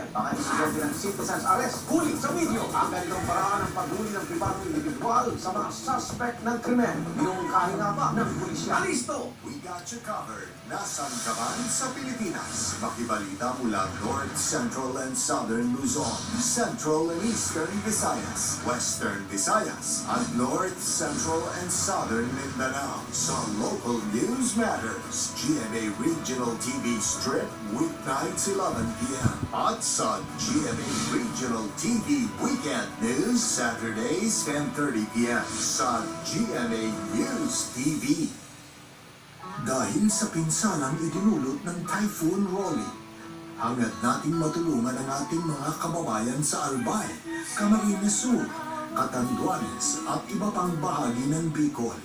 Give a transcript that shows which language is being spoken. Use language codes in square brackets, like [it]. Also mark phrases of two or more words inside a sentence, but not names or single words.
[tl] Baka insidente ng [en] citizen's arrest. [tl] Huli sa video ang ganitong paraan ng paghuli ng pribadong individual sa mga suspect ng krimen. Yung kahina pa ng pulisya. Alisto! [en] We got you covered. [tl] Nasaan ka man sa Pilipinas? Makibalita mula North, Central, and Southern Luzon, Central and Eastern Visayas, Western Visayas, at North, Central, and Southern Mindanao. Sa Local News Matters, GMA Regional TV Strip, weeknights 11 p.m. At sa GMA Regional TV Weekend News, Saturdays 10:30 p.m. sa GMA News TV. Dahil sa pinsalang idinulot ng Typhoon Rolly, hangad nating matulungan ang ating mga kababayan sa Albay, Camarines Sur, Catanduanes at iba pang bahagi ng Bicol.